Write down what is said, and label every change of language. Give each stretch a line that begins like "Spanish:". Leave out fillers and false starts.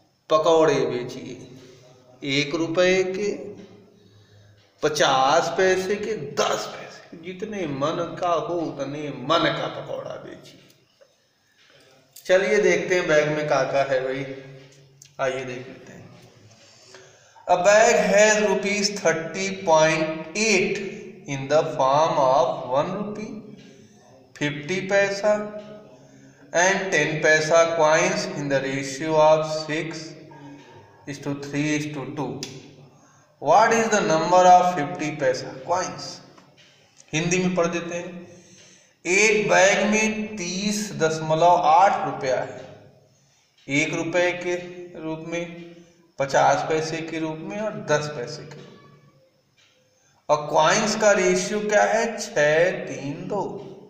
Hindi: पकौड़े बेचिए, 1 रुपए के, 50 पैसे के, 10 पैसे, जितने मन का हो उतने मन का पकौड़ा बेचिए। चलिए देखते हैं बैग में क्या क्या है भाई, आइए देख लेते हैं।
English: A bag has ₹30.8 in the form of 1 rupee, 50 paisa and 10 paisa coins in the ratio of 6:3:2. What is the number of 50 paisa coins?
Hindi: Hindi में पढ़ देते हैं। एक बैग में 30.8 रुपया है, 1 रुपए के रूप में, 50 पैसे के रूप में और 10 पैसे के रूप में। और क्वाइंस का रेशियो क्या है? 6:3:2।